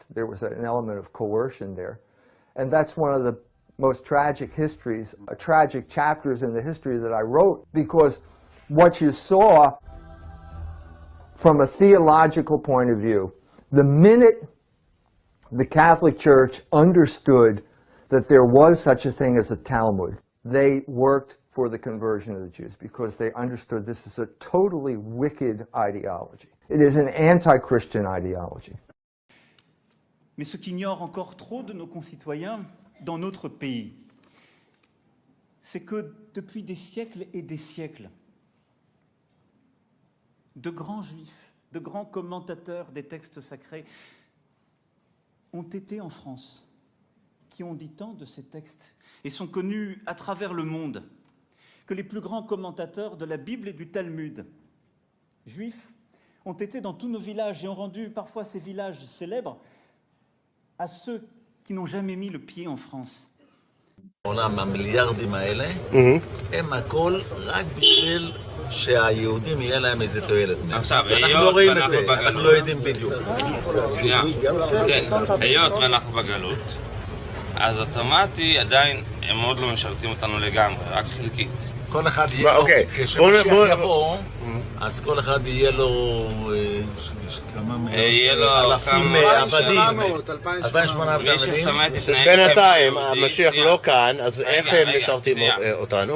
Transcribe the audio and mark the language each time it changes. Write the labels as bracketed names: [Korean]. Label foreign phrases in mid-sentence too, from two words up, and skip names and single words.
[English] There was an element of coercion there. And that's one of the most tragic histories, tragic chapters in the history that I wrote, because what you saw from a theological point of view, the minute the Catholic Church understood that there was such a thing as a Talmud, they worked for the conversion of the Jews, because they understood this is a totally wicked ideology. It is an anti-Christian ideology. [French] Mais ce qu'ignorent encore trop de nos concitoyens dans notre pays, c'est que depuis des siècles et des siècles, de grands juifs, de grands commentateurs des textes sacrés ont été en France, qui ont dit tant de ces textes et sont connus à travers le monde que les plus grands commentateurs de la Bible et du Talmud, juifs, ont été dans tous nos villages et ont rendu parfois ces villages célèbres à ceux qui n'ont jamais mis le pied en France. [Hebrew] העולם, המיליארדים האלה, הם הכל רק בשביל שהיהודים יהיה להם איזה תועלת. עכשיו, אנחנו לא רואים את זה, אנחנו לא יודעים בדיוק. שנייה, כן, היות ואנחנו בגלות, אז אוטומטי עדיין הם עוד לא משרתים אותנו לגמרי, רק חלקית. כל אחד יהיה לו, כשמשיח יבוא, אז כל אחד יהיה לו אלפים עבדים, 2,800 עבדים. בינתיים, המשיח לא כאן, אז איך הם משרתים אותנו?